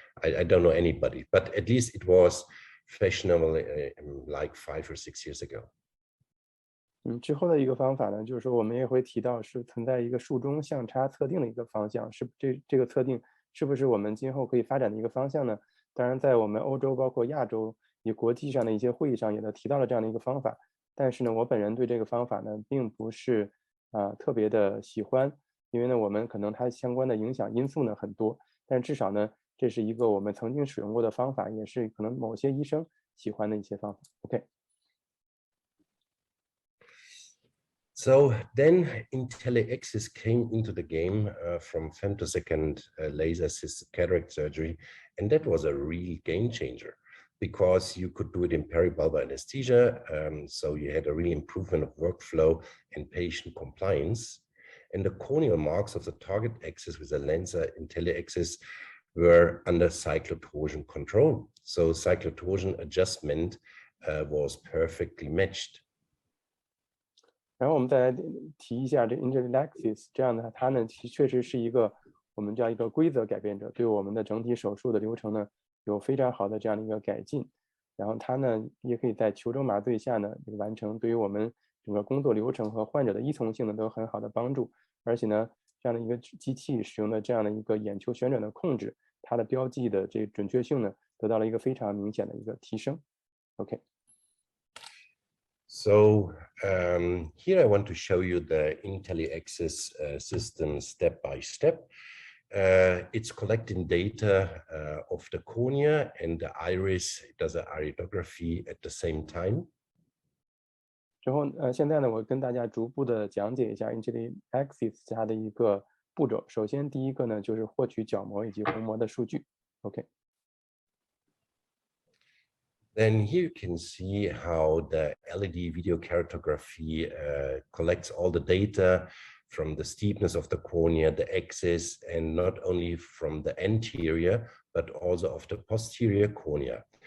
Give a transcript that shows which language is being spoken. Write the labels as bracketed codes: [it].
[en] I don't know anybody, but at least it was fashionable like 5 or 6 years ago. [zh] 之后的一个方法呢，就是说我们也会提到是存在一个术中相差测定的一个方向，是这个测定是不是我们今后可以发展的一个方向呢？当然，在我们欧洲包括亚洲以国际上的一些会议上也都提到了这样的一个方法，但是呢，我本人对这个方法呢并不是特别的喜欢，因为呢我们可能它相关的影响因素呢很多，但至少呢这是一个我们曾经使用过的方法，也是可能某些医生喜欢的一些方法。 OK。 [en] So then IntelliAxis came into the game from femtosecond laser-assisted cataract surgery, and that was a real game changer because you could do it in peribulbar anesthesia, so you had a real improvement of workflow and patient compliance. And the corneal marks of the target axis with the Lenser IntelliAxis were under cyclotorsion control. So cyclotorsion adjustment was perfectly matched. [zh] 然后我们再来提一下这 IntelliAxis， 这样呢，它呢确实是一个我们叫一个规则改变者，对我们的整体手术的流程呢有非常好的这样的一个改进。然后它呢也可以在球轴麻醉下呢完成，对于我们整个工作流程和患者的依从性呢都有很好的帮助。而且呢，这样的一个机器使用的这样的一个眼球旋转的控制，它的标记的这个准确性呢得到了一个非常明显的一个提升。 OK。 [en] So here I want to show you the IntelliAxis system step by step. It's collecting data of the cornea and the iris. It does an iridography at the same time. [zh] 之后现在呢，我跟大家逐步的讲解一下 IntelliAxis 它的一个步骤。首先第一个呢就是获取角膜以及虹膜的数据。 OK。 [en] Then here you can see how the LED video cartography collects all the data from the steepness of the cornea, the axis, and not only from the anterior, but also of the posterior cornea.